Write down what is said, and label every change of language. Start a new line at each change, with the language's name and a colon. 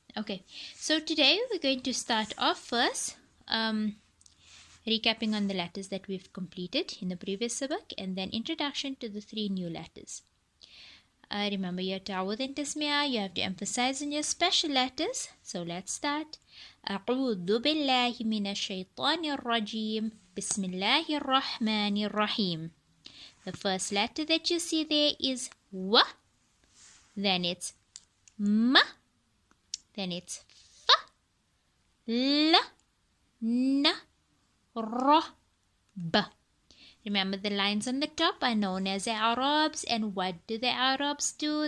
English: Okay, so today we're going to start off first recapping on the letters that we've completed in the previous sabak and then introduction to the 3 new letters. Remember your ta'awudh and tasmiyah, you have to emphasize on your special letters. So let's start.
Arabic: أعوذ بالله من الشيطان الرجيم بسم الله الرحمن الرحيم.
English: The first letter that you see there is wa, then it's ma, then it's fa, la, na, ra, ba. Remember the lines on the top are known as the Arabs, and what do the Arabs do?